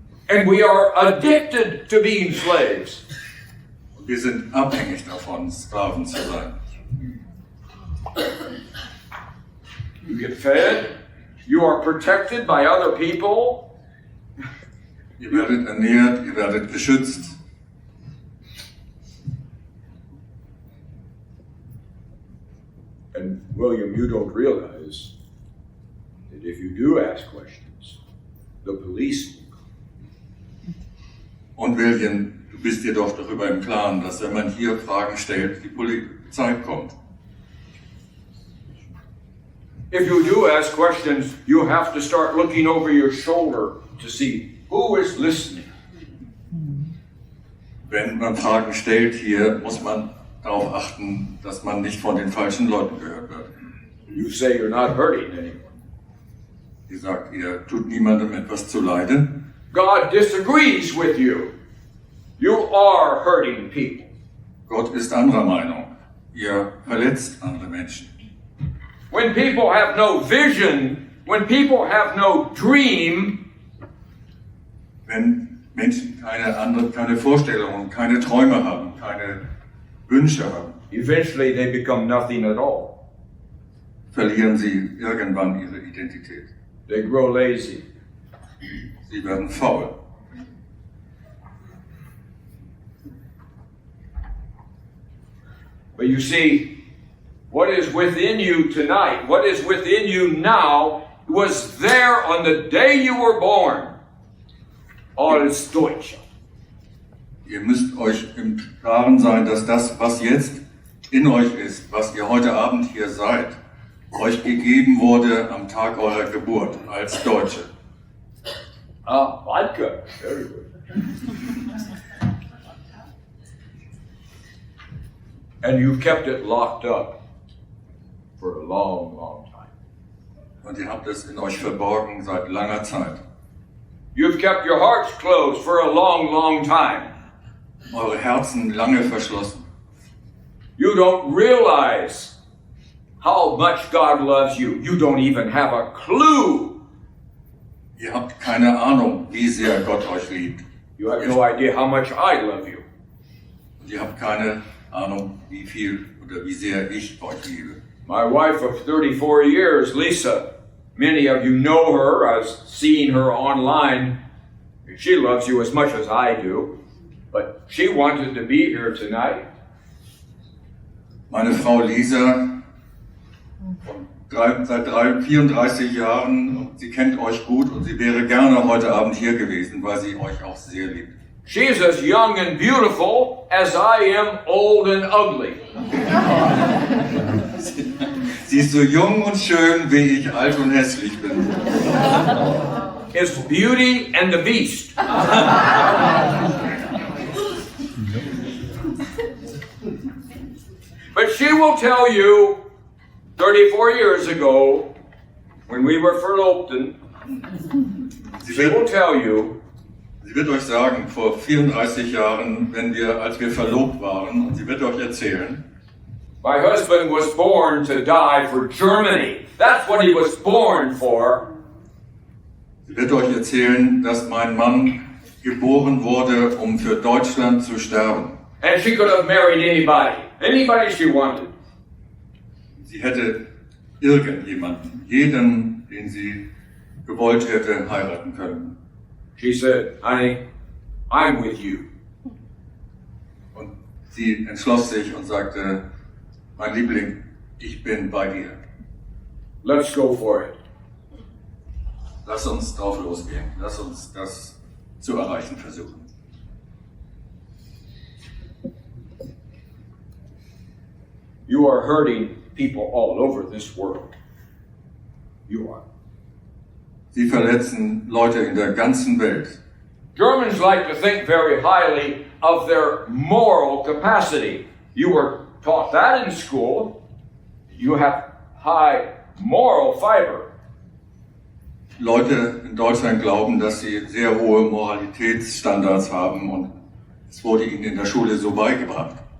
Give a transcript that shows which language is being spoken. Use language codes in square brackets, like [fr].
[en] And we are addicted to being slaves. [de] Und wir sind abhängig davon, Sklaven zu sein. [en] You get fed. You are protected by other people. [de] Ihr werdet ernährt, ihr werdet geschützt. [en] And William, you don't realize that if you do ask questions, the police will come. [de] Und William, du bist dir doch darüber im Klaren, dass wenn man hier Fragen stellt, die Polizei kommt. [en] If you do ask questions, you have to start looking over your shoulder to see who is listening. [de] Wenn man Fragen stellt hier, muss man darauf achten, dass man nicht von den falschen Leuten gehört wird. [en] You say you're not hurting anyone. [de] Ihr sagt, ihr tut niemandem etwas zuleide. [en] God disagrees with you. You are hurting people. [de] Gott ist anderer Meinung. Ihr verletzt andere Menschen. [en] When people have no vision, when people have no dream, [de] Wenn Menschen keine Vorstellungen, keine Träume haben, keine Wünsche haben, [en] eventually they become nothing at all. [de] verlieren sie irgendwann ihre Identität. [en] They grow lazy. [de] Sie werden faul. [en] But you see, what is within you tonight, what is within you now, was there on the day you were born. [de] Alles Deutsch. Ihr müsst euch im Klaren sein, dass das, was jetzt in euch ist, was ihr heute Abend hier seid, euch gegeben wurde am Tag eurer Geburt als Deutsche. [en] Ah, vodka. Very good. And you've kept it locked up for a long, long time. [de] Und ihr habt es in euch verborgen seit langer Zeit. [en] You've kept your hearts closed for a long, long time. [de] Eure Herzen lange verschlossen. [en] You don't realize how much God loves you. You don't even have a clue. [de] Ihr habt keine Ahnung, wie sehr Gott euch liebt. [en] You have no idea how much I love you. [de] Und ihr habt keine Ahnung, wie viel oder wie sehr ich euch liebe. [en] My wife of 34 years, Lisa, many of you know her. I've seen her online. She loves you as much as I do. But she wanted to be here tonight. [de] Meine Frau Lisa, seit 34 Jahren, und sie kennt euch gut und sie wäre gerne heute Abend hier gewesen, weil sie euch auch sehr liebt. [en] She's as young and beautiful as I am old and ugly. [de] Sie ist so jung und schön, wie ich alt und hässlich bin. [en] It's Beauty and the Beast. But she will tell you, 34 years ago, when we were verlobt, [de] Sie [en] she will [de] wird, [en] tell you, [de] sie wird euch sagen, vor 34 Jahren, als wir verlobt waren, und sie wird euch erzählen, [en] my husband was born to die for Germany. That's what he was born for. [de] sie wird euch erzählen, dass mein Mann geboren wurde, um für Deutschland zu sterben. [en] And she could have married anybody she wanted. [de] Sie hätte irgendjemanden, jeden, den sie gewollt hätte, heiraten können. [en] She said, honey, I'm with you. [de] Und sie entschloss sich und sagte, mein Liebling, ich bin bei dir. [en] Let's go for it. [de] Lass uns drauf losgehen. Lass uns das zu erreichen versuchen. [en] You are hurting people all over this world. You are. [de] Sie verletzen Leute in der ganzen Welt. [en] Germans like to think very highly of their moral capacity. You were taught that in school. You have high moral fiber. [de] Leute in Deutschland glauben, dass sie sehr hohe Moralitätsstandards haben und es wurde ihnen in der Schule so beigebracht.